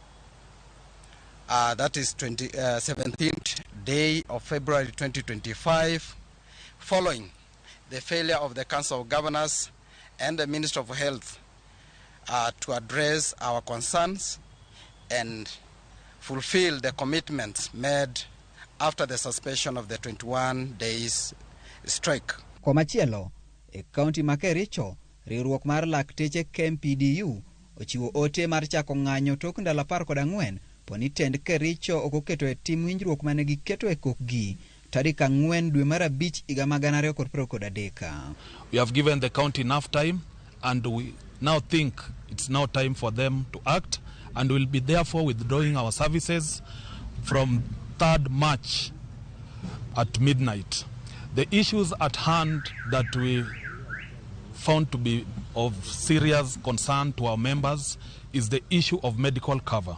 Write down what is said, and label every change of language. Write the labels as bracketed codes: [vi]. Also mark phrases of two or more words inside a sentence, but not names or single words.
[en] That is 17th day of February 2025, following the failure of the Council of Governors and the Minister of Health to address our concerns and fulfill the commitments made after the suspension of the 21 days strike. [luo] Komachielo, e kaunti ma Kericho, riwruok mar lakteche KMPDU ochiwo ote mar chako ng'anyo tok ndalo 14 poni tend Kericho okoketo e tim winjruok mane giketo e kokgi tarik 4 dwe mar abich higa mag 2023. [en] We have given the county enough time, and we now think it's now time for them to act, and we'll be therefore withdrawing our services from 3rd March at midnight. The issues at hand that we found to be of serious concern to our members is the issue of medical cover.